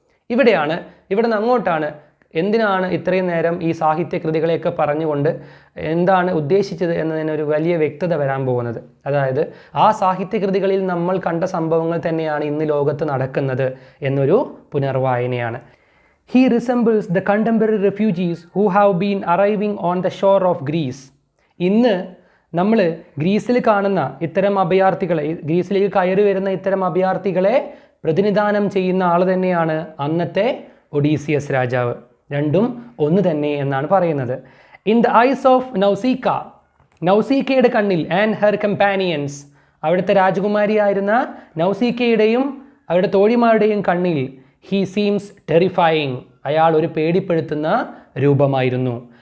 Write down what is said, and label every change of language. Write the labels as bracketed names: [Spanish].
[Malayalam] ഇവിടെ നിന്ന് അങ്ങോട്ടാണ്. എന്തിനാണ് ഇത്രയും നേരം ഈ സാഹിത്യകൃതികളെയൊക്കെ പറഞ്ഞുകൊണ്ട് എന്താണ് ഉദ്ദേശിച്ചത് എന്നതിനൊരു വലിയ വ്യക്തത വരാൻ പോകുന്നത്. അതായത് ആ സാഹിത്യകൃതികളിൽ നമ്മൾ കണ്ട സംഭവങ്ങൾ തന്നെയാണ് ഇന്ന് ലോകത്ത് നടക്കുന്നത് എന്നൊരു പുനർവായനയാണ്. [English] He resembles the contemporary refugees who have been arriving on the shore of Greece. [Malayalam] ഇന്ന് നമ്മൾ ഗ്രീസിൽ കാണുന്ന ഇത്തരം അഭയാർത്ഥികളെ, ഗ്രീസിലേക്ക് കയറി വരുന്ന ഇത്തരം അഭയാർത്ഥികളെ പ്രതിനിധാനം ചെയ്യുന്ന ആൾ തന്നെയാണ് അന്നത്തെ ഒഡീസിയസ് രാജാവ്. രണ്ടും ഒന്ന് തന്നെ എന്നാണ് പറയുന്നത്. [English] in the eyes of Nausicaa, [Malayalam] നൗസീക്കയുടെ കണ്ണിൽ, [English] and her companions, [Malayalam] അവിടുത്തെ രാജകുമാരിയായിരുന്ന നൗസീക്കയുടെയും അവരുടെ തോഴിമാരുടെയും കണ്ണിൽ, [English] he seems terrifying, [Malayalam] അയാൾ ഒരു പേടിപ്പെടുത്തുന്ന രൂപമായിരുന്നു.